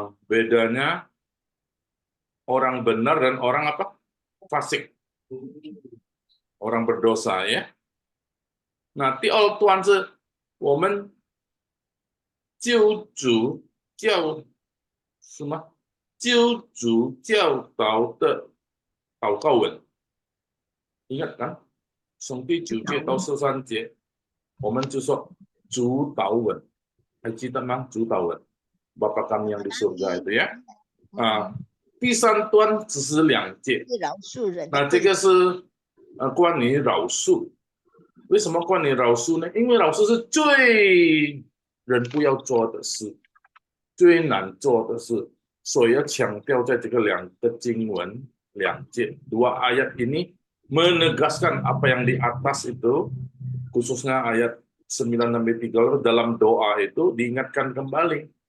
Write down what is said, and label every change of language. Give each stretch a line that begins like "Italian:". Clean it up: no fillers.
Indonesian: Bedanya orang benar dan orang apa? Fasik. Orang berdosa ya.
Chinese: Nah, 第2段是我们救主教什么？救主教导的祷告文。
Indonesian: ingat kan?
Chinese: 从第9节到13节，我们就说主祷文，还记得吗？主祷文。
Indonesian: Bapa kami yang di surga itu ya.
Chinese: 第3段只是2节。那这个是关于饶恕。为什么关于饶恕呢？因为饶恕是最人不要做的事，最难做的事，所以要强调在这个2个经文2节
Indonesian: 2 ayat ini menegaskan apa yang di atas itu khususnya ayat 9-13 dalam doa itu diingatkan kembali.